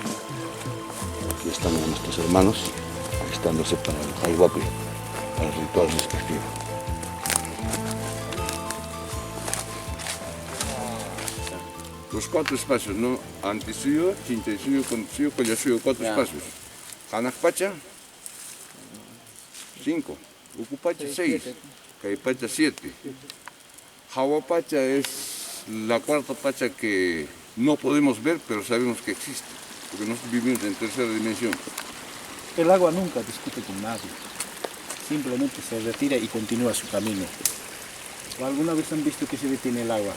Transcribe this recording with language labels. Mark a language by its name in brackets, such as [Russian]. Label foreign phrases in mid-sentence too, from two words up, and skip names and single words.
[Spanish] Aquí están nuestros hermanos alistándose para el Jaiwapi, para el ritual respectivo. Los 4 espacios, ¿no? Ante suyo, chinta suyo, con suyo, con suyo, 4 espacios. Hanakpacha, 5. Ucupacha, 6. Caipacha, 7. Hawapacha es la cuarta pacha que no podemos ver, pero sabemos que existe, porque nosotros vivimos en tercera dimensión. El agua nunca discute con nadie, simplemente se retira y continúa su camino. ¿O alguna vez han visto que se detiene el agua?